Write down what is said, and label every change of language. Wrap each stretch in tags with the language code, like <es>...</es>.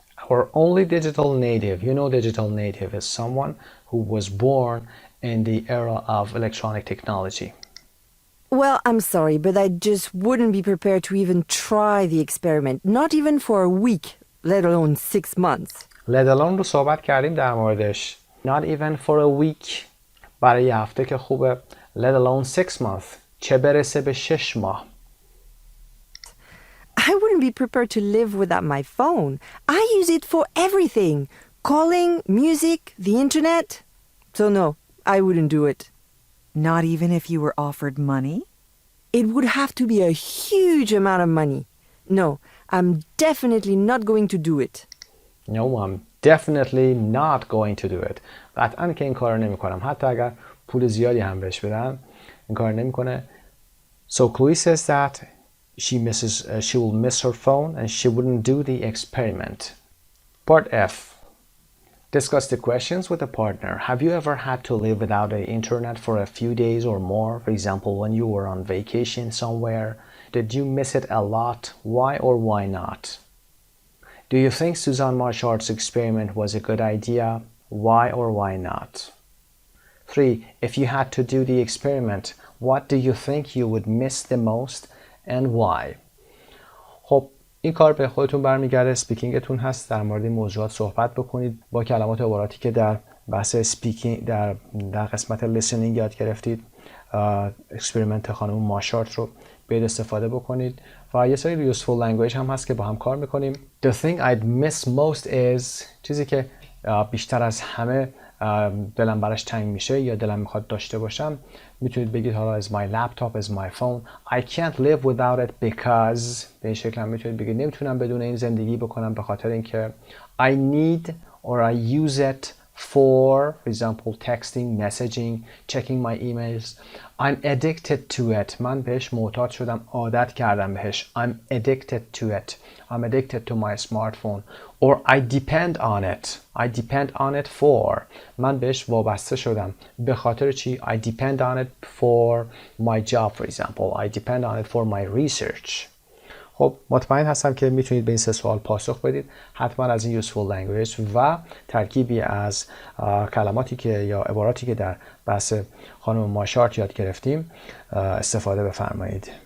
<en>Our only digital native. You know, digital native is someone who was born in the era of electronic technology. Well, I'm sorry, but I just wouldn't be prepared to even try the experiment, not even for a week, let alone 6 months. Let alone</en> <fa>رو صحبت کردیم در موردش.</fa> <en>Not even for a week.</en> <fa>برای یه هفته که خوبه.</fa> <en>Let alone 6 months.</en> <fa>چه برسه به 6 ماه.</fa> <en>I wouldn't be prepared to live without my phone. I use it for everything. Calling, music, the internet. So no, I wouldn't do it. Not even if you were offered money? It would have to be a huge amount of money. No, I'm definitely not going to do it. No, I'm definitely not going to do it.</en> <fa>قطعاً که این کار رو نمی کنم. حتی اگر پول زیادی هم بهش بدم این کار نمی کنه.</fa> <en>So Chloe says that she will miss her phone and she wouldn't do the experiment. Part F. Discuss the questions with a partner. Have you ever had to live without the internet for a few days or more? For example, when you were on vacation somewhere. Did you miss it a lot? Why or why not? Do you think Susan Marchard's experiment was a good idea? Why or why not? 3. If you had to do the experiment, what do you think you would miss the most and why?</en> <fa>خب این کار به خودتون برمیگرده. اسپیکینگتون هست. در مورد این موضوعات صحبت بکنید با کلمات و عباراتی که در بحث اسپیکینگ در قسمت لیسنینگ یاد گرفتید. اکسپریمنت خانم ماشارت رو باید استفاده بکنید و یه سری یوزفول لنگویج هم هست که با هم کار میکنیم.</fa> <en>The thing I'd miss most is</en> <fa>چیزی که بیشتر از همه دلم براش تنگ میشه یا دلم میخواد داشته باشم میتونید بگید حالا</fa> <en>is my laptop, is my phone. I can't live without it because</en> <fa>به این شکل هم میتونید بگید نمیتونم بدون این زندگی بکنم به خاطر اینکه</fa> <en>I need or I use it for example texting, messaging, checking my emails. I'm addicted to it.</en> <fa>من بهش معتاد شدم. عادت کردم بهش.</fa> <en>I'm addicted to it. I'm addicted to my smartphone. Or I depend on it. I depend on it for.</en> <fa>من بهش وابسته شدم. به خاطر چی؟</fa> <en>I depend on it for my job for example. I depend on it for my research.</en> <fa>خب مطمئن هستم که میتونید به این 3 سوال پاسخ بدید. حتما از این</fa> <en>useful language</en> <fa>و ترکیبی از کلماتی که یا عباراتی که در بحث خانم ماشارت یاد گرفتیم استفاده بفرمایید.</fa>